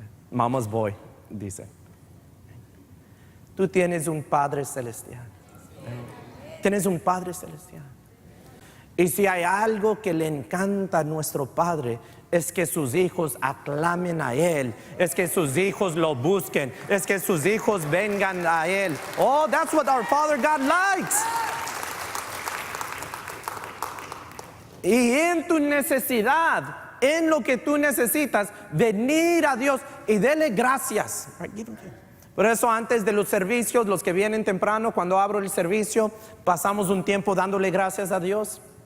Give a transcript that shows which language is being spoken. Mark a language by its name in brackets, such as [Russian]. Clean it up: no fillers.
[Spanish] Vamos, voy, dice. Tú tienes un Padre Celestial. Tienes un Padre Celestial. Y si hay algo que le encanta a nuestro Padre, es que sus hijos aclamen a Él, es que sus hijos lo busquen, es que sus hijos vengan a Él. [English] Oh, that's what our Father God likes. [Spanish] Y en tu necesidad, en lo que tú necesitas, venir a Dios y dele gracias. Por eso antes de los servicios, los que vienen temprano, cuando abro el servicio, pasamos un tiempo dándole gracias a Dios.